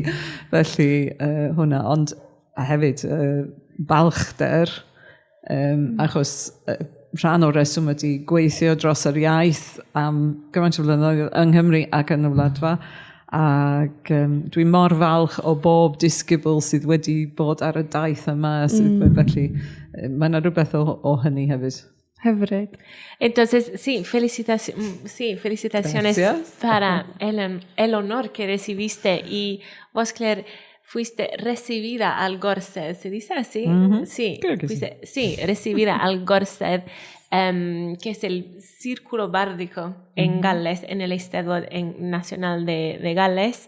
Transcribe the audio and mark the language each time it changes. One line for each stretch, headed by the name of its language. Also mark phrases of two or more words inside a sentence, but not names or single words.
Welsh: Felly hwnna, ond hefyd balchder achos rhan o'r reswm ydy gweithio dros yr iaith am gymaint o flynyddoedd yng Nghymru ac yn y wladfa. Ac dwi'n mor falch o bob disgybl sydd wedi bod ar y daith yma. Felly mae yna rhywbeth o hynny hefyd. Hyfryd.
Spanish: Entonces, sí, felicitaciones para el honor que recibiste. Y vos, Claire, fuiste recibida al Gorsedd, ¿se dice así? Sí, sí, recibida al Gorsedd, que es el círculo bárdico en Gales, en el Eisteddfod Nacional de Gales.